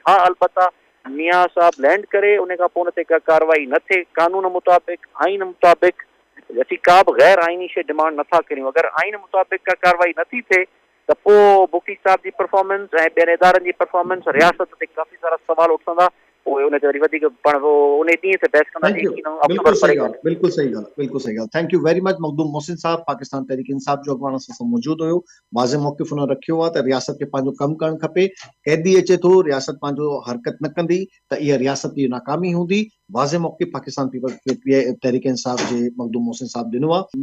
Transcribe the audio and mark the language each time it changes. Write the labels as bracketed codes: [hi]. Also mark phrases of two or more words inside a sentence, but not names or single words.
[sd] हा अलबत्ता मियां साहब लैंड करे उन खां पोइ हुन ते का कार्रवाई न थिए कानून मुताबिक़ आइन मुताबिक़, असीं का बि गैर आइनी शइ डिमांड नथा करियूं। अगरि आइन मुताबिक़ का कार्रवाई नथी थिए त पोइ बुगटी साहब जी परफॉर्मेंस ऐं ॿियनि इदारनि जी परफॉर्मेंस रियासत ते काफ़ी सारा सवाल उठंदा। पोइ उन ते वरी वधीक पाण उन ॾींहं ते बहस कंदा। बिल्कुलु सही ॻाल्हि। [en] thank you very much. [sd] मखदूम मोहसिन साहब पाकिस्तान तहरीक इंसाफ जो अॻवान सां मौजूदु हुयो। वाज़े मौक़िफ़ हुन रखियो आहे त रियासत खे पंहिंजो कमु करणु खपे। कैदी अचे थो, रियासत पंहिंजो हरकत न कंदी त इहा रियासत जी नाकामी हूंदी। वाज़े मौक़िफ़ पाकिस्तान तहरीक इंसाफ जे मखदूम मोहसिन साहब ॾिनो आहे।